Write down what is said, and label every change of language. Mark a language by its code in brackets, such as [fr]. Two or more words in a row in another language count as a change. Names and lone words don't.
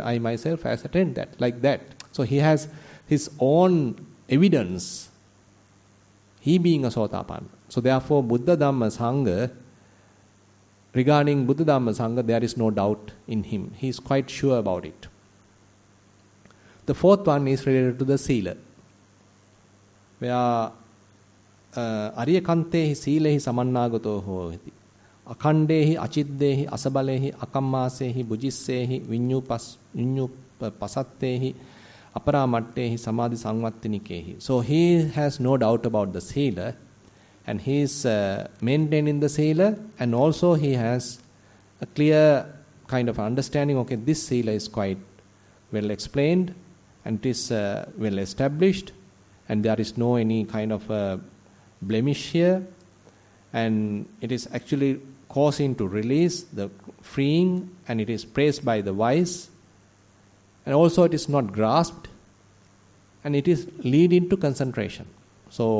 [en] I myself has attained that, like that. So he has his own evidence, he being a Sotapanna. So therefore, Buddha Dhamma Sangha, regarding Buddha Dhamma Sangha, there is no doubt in him. He is quite sure about it. The 4th one is related to the Sila, where [pi] Ariyakantehi Silehi Samannagato Hoiti, Akandehi, Achiddehi, Asabalehi, Akammasehi, Bujissehi, Vinyupasattehi, Aparamattehi, Samadhi Sangvattinikehi. [en] So he has no doubt about the Sila, and he is maintaining the Sila, and also he has a clear kind of understanding, okay, this Sila is quite well explained, and it is well established, and there is no any kind of blemish here, and it is actually causing to release, the freeing, and it is praised by the wise, and also it is not grasped, and it is leading to concentration.